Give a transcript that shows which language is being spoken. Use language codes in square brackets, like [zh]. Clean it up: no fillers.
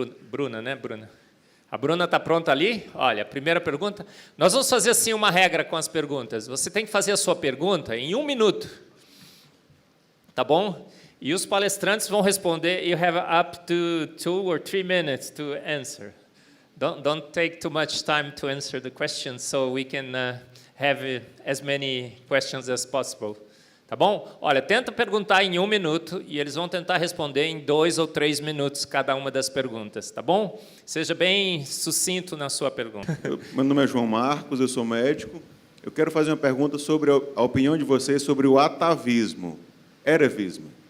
[pt] Bruna, né, Bruna? A Bruna está pronta ali? Olha, a primeira pergunta. Nós vamos fazer assim uma regra com as perguntas. Você tem que fazer a sua pergunta em 1 minuto. Tá bom? E os palestrantes vão responder. [en] You have up to 2 or 3 minutes to answer. Don't take too much time to answer the questions, so we can have as many questions as possible. [pt] Tá bom? Olha, tenta perguntar em 1 minuto e eles vão tentar responder em 2 ou 3 minutos cada uma das perguntas, tá bom? Seja bem sucinto na sua pergunta. Meu nome é João Marcos, eu sou médico. Eu quero fazer uma pergunta sobre a opinião de vocês sobre o atavismo, eravismo.